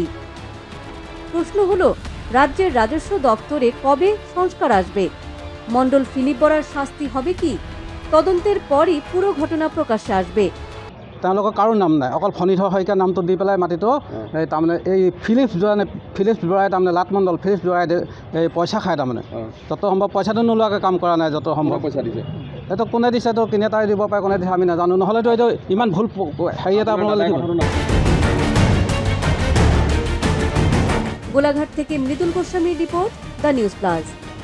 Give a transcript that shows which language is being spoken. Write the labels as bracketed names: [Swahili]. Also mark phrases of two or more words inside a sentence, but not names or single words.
[Bangla] প্রশ্ন হলো, রাজ্যের রাজস্ব দপ্তরে কবে সংস্কার আসবে? মণ্ডল ফিলিপ বরার শাস্তি হবে কি? তদন্তের পরই পুরো ঘটনা প্রকাশ্যে আসবে। [Assamese] তেওঁলোকৰ কাৰো নাম নাই, অকল ফণীধৰ শইকীয়াৰ নামটো দি পেলাই মাটিটো তাৰমানে এই ফিলিপছ বৰাই তাৰমানে লাট মণ্ডল ফিলিপছ বৰাই এই পইচা খায়, তাৰমানে যত সম্ভৱ পইচাটো নোলোৱাকৈ কাম কৰা নাই। যত সম্ভৱ পইচা দিছে, এইটো কোনে দিছে, তো কিনে তাই দিব পাৰে, কোনে দিছে আমি নাজানো। নহ'লেতো এইটো ইমান ভুল হেৰি এটা আপোনালোকে লিখিব। [Bangla] গোলাঘাট থেকে মৃদুল গোস্বামীর রিপোর্ট, দ্য নিউজ প্লাস।